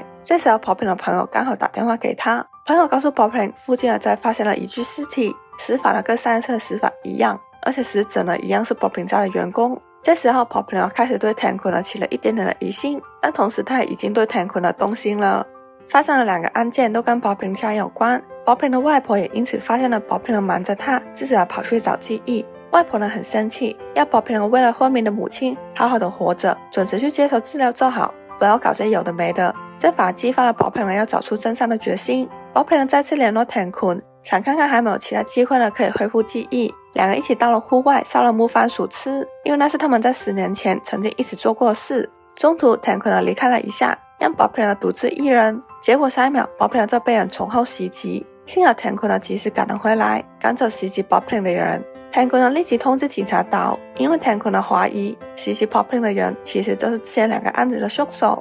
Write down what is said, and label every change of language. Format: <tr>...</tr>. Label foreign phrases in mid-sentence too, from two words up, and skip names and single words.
<zh>這時候 Bob Pling 的朋友剛好打電話給他，朋友告訴 Bob Pling 附近再發現了一具屍體，死法呢跟上一次的死法一樣，而且死者呢一樣是 Bob Pling 家的員工。這時候 Bob Pling 開始對 Tan Kun 起了一點點的疑心，但同時他也已經對 Tan Kun 動心了。發生了兩個案件都跟 Bob Pling 家有關， Bob Pling 的外婆也因此發現了 Bob Pling 瞞着他，自己跑去找記憶。外婆呢很生氣，要 Bob Pling 為了昏迷的母親好好的活着，準時去接受治療就好，不要搞些有的沒的。這反而激發了 Bob Pling 要找出真相的決心。Bob Pling 再次聯絡 Tan Kun， 想看看還沒有其他機會呢可以恢復記憶。兩個一起到了戶外燒了木番薯吃，因為那是他們在10年前曾經一起做過的事。中途 Tan Kun 離開了一下，讓 Bob Pling 獨自一人，結果下一秒 Bob Pling 就被人從後襲擊，幸好 Tan Kun 及時趕了回來，趕走襲擊 Bob Pling 的人。Tan Kun 立即通知警察到，因為 Tan Kun 懷疑襲擊 Bob Pling 的人其實就是之前兩個案子的兇手。</zh>